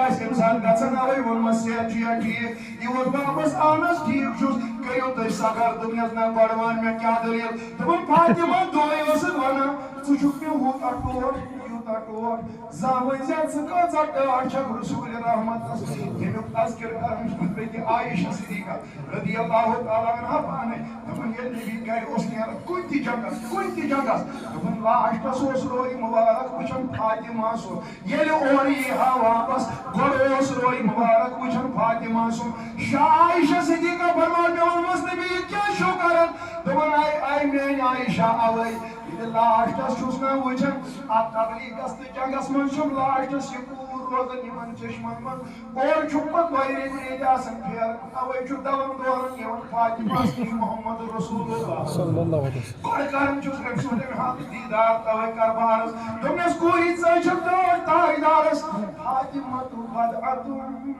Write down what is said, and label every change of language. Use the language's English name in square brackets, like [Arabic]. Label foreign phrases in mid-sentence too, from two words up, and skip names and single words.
[Kashmiri] آسہِ اَمہِ ساتہٕ گژھان اَوَے ووٚنمَس صحت چھُیا ٹھیٖک یہِ ووت واپس اہن حظ ٹھیٖک چھُس کٔرِو تُہۍ سفر دوٚپنَس نہ گۄڈٕ وَن مےٚ کیٛاہ دٔلیٖل دوٚپُن فاطمہ دۄہے ٲسٕکھ وَنان ژٕ چھُکھ مےٚ ہوٗتاہ ٹوٹھ یوٗتاہ ٹوٹھ زانٛہہ ؤنۍ زِ ژٕ کۭژاہ ٹٲٹھ چھکھ رسوٗلِ رحمتس ییٚمیُک تذکِر کران چھُ بیٚیہِ عایشہ صدیقہ [Arabic] رضی اللہ تعالیٰ عنہا [Kashmiri] پانے دوٚپُن ییٚلہِ نبی گرِ اوس نیران کُنہِ تہِ جنگس دوٚپُن لاسٹس اوس روے مُبارک وٕچھان فاطمہ سُنٛد ییٚلہِ اورٕ یی ہا واپس گۄڈٕ اوس روے مُبارک وٕچھان فاطمہ سُنٛد شاہ عایشہ صدیقہ فرمان مےٚ ووٚنمَس نبی یہِ کیٛاہ چھُو کران دوٚپُن آے میٲنۍ عایشہ اَوَے ییٚلہِ لاسٹس چھُس نا وٕچھان اتھ تبلیغس تہٕ جنگس منٛز چھُم لاسٹس یہِ کوٗر روزان یِمن چشمن منٛز اورٕ چھُم پتہٕ دۄیہِ ریٚتۍ آسان پھیران اَوَے چھُ دون دوران یِوان فاطمہس نِش محمد رسول اللہ گۄڈٕ کران چھُس أمۍ سُنٛد أمۍ حق دیٖدار تَوَے کربارس دوٚپنَس کوٗری ژٕ چھکھ ٹٲٹھ تاجدارس فاطمہ تو بدعتُن